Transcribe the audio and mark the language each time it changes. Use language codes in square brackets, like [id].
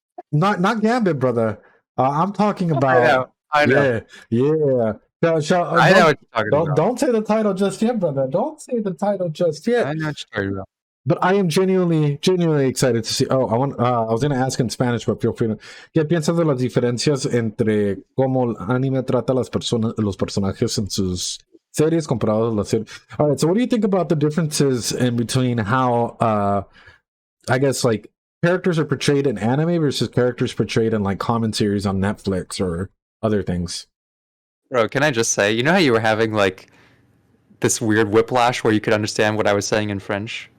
[en] Not Gambit, brother. I'm talking about. I know. Yeah. I know what you're talking about. Don't say the title just yet, brother. Don't say the title just yet. I know what you're talking about. But I am genuinely excited to see. I was going to ask in Spanish, but feel free to. [es] ¿Qué piensas de las diferencias entre cómo el anime trata los personajes en sus series comparados a las series? [en] All right, so what do you think about the differences in between how, I guess, like, characters are portrayed in anime versus characters portrayed in, like, common series on Netflix or other things? Bro, can I just say, how you were having, like, this weird whiplash where you could understand what I was saying in French?